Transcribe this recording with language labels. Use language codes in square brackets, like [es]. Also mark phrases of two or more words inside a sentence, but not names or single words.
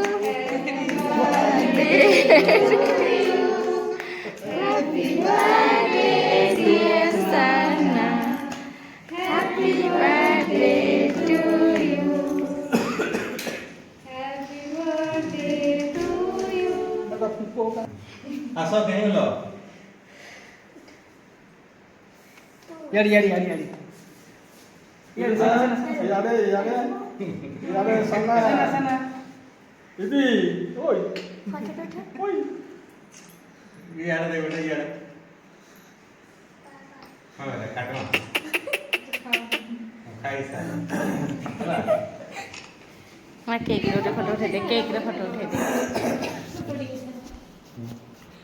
[en] Happy birthday dear Sana. Happy birthday to you. Happy birthday to you. [or] ଆସ କେହିଲ [hi] यार यार यार यार [or] ଇଆଡ଼େ ଇଆଡ଼େ ଇଆଡ଼େ ସାନା ଦିଦି ଓଇ ଓଇ ଇଆଡ଼େ ଦେ ଗୋଟେ ଇଆଡ଼େ ହଁ କାଟ ଖାଇସାର ହେଲା କେକ ରେ ଫଟୋ ଉଠେ ଦେ।